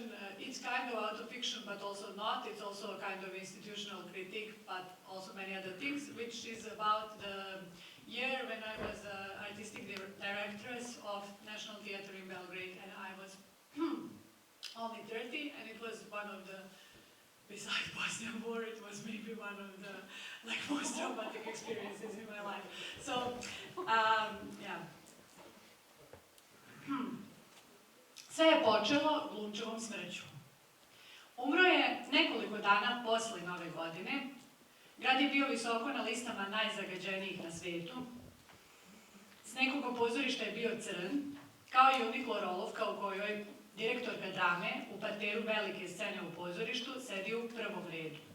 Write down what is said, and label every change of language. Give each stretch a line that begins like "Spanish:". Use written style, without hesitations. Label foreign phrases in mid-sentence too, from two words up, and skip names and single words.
English: It's kind of out of fiction, but also not. It's also a kind of institutional critique, but also many other things, which is about the year when I was artistic directress of National Theatre in Belgrade, and I was only 30, and it was one of the, besides Bosnian War, it was maybe one of the most traumatic experiences in my life. So, yeah.
Serbian: Sve je počelo Glumčevom smrću. Umro je nekoliko dana posle Nove godine. Grad je bio visoko na listama najzagađenijih na svetu. S nekog pozorišta je bio crn, kao i uniklorolovka u kojoj direktorka drame u parteru velike scene u pozorištu sedi u prvom redu.